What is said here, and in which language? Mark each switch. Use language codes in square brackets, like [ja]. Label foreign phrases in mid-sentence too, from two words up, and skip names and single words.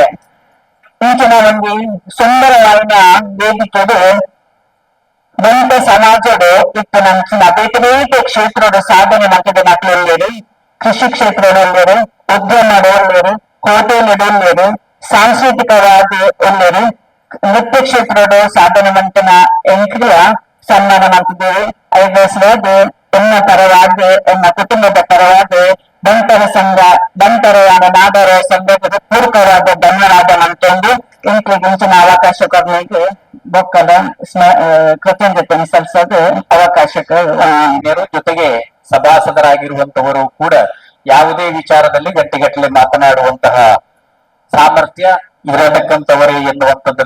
[tcy] ಇಂಚಿನ ಒಂದು ಸುಂದರವಾದ ವೇದಿಕೆದು ಬಂಟ ಸಮಾಜಡು ಇತ್ತು ನಂಚಿನ ಬೇತೆ ಬೇತೆ ಕ್ಷೇತ್ರದ ಸಾಧನೆ ಮಂತದ ಮಕ್ಕಳು ಕೃಷಿ ಕ್ಷೇತ್ರದಲ್ಲಿರು ಉದ್ಯಮದಲ್ಲಿರು ಹೋಟೆಲ್ ಸಾಂಸ್ಕೃತಿಕವಾದ ಎಲ್ಲರು ನೃತ್ಯ ಕ್ಷೇತ್ರದ ಸಾಧನೆ ಮಂತನ ಎಂಕ್ರಿಯ [kn] ಸನ್ಮಾನ ಮಾಡ್ತಿದ್ದೇವೆ. [tcy] ಐದು ಹೆಸರಾದ ಎನ್ನ ಪರವಾದ ಎನ್ನ ಕುಟುಂಬದ ಪರವಾದ ಬಂಟರ ಸಂಘ ಬಂಟರ ನಾಡರ ಸಂಘದ ಪೂರ್ವಕವಾದ ಧನ್ಯವಾದ ಮಂತೊಂದು ಇಂಚಿನ ಅವಕಾಶ ಕೊಡಲಿಕ್ಕೆ ಬೊಕ್ಕದ [kn] ಕೃತಜ್ಞತೆಯನ್ನು ಸಲ್ಲಿಸೋದು ಅವಕಾಶಕ್ಕೆ ಜೊತೆಗೆ ಸಭಾಸದರಾಗಿರುವಂತವರು ಕೂಡ ಯಾವುದೇ ವಿಚಾರದಲ್ಲಿ ಗಟ್ಟಿಗಟ್ಟಲೆ ಮಾತನಾಡುವಂತಹ ಸಾಮರ್ಥ್ಯ ಇರತಕ್ಕಂಥವರೇ ಎನ್ನುವಂಥದ್ದನ್ನು